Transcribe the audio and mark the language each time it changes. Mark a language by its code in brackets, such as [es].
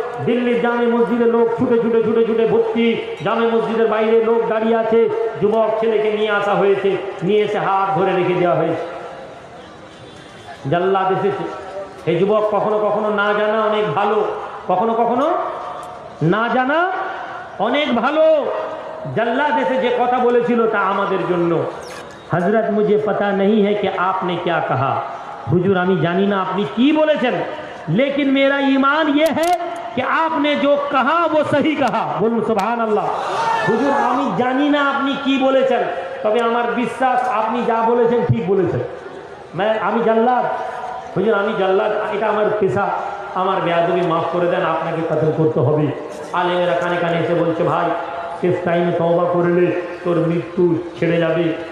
[bn] দিল্লির জামে মসজিদে লোক ছুটে ছুটে ছুটে ছুটে ভর্তি, জামে মসজিদের বাইরে লোক দাঁড়িয়ে আছে, যুবক ছেলেকে নিয়ে আসা হয়েছে, নিয়ে এসে হাত ধরে রেখে দেওয়া হয়েছে। জাল্লাদ এসেছে। এই যুবক কখনো কখনো না জানা অনেক ভালো, কখনো কখনো না জানা অনেক ভালো। জাল্লাদ এসে যে কথা বলেছিল তা আমাদের জন্য। [hi] হযরত মুझे पता नहीं है कि आपने क्या कहा, [bn] হুজুর আমি জানি না আপনি কি বলেছেন, [hi] लेकिन मेरा ईमान ये है कि आपने जो कहा वो सही कहा। [bn] বলুন সুবহানাল্লাহ। হুজুর আমি জানি না আপনি কি বলেছেন, তবে আমার বিশ্বাস আপনি যা বলেছেন ঠিক বলেছেন। আমি জাল্লাদ, হুজুর আমি জাল্লাদ, এটা আমার পেশা, আমার বেয়াদবি মাফ করে দেন, আপনাকে কতল করতে হবে। আলেমেরা কানে কানে এসে বলছে ভাই শেষ টাইমে তওবা করলে তোর মৃত্যু ছেড়ে যাবে।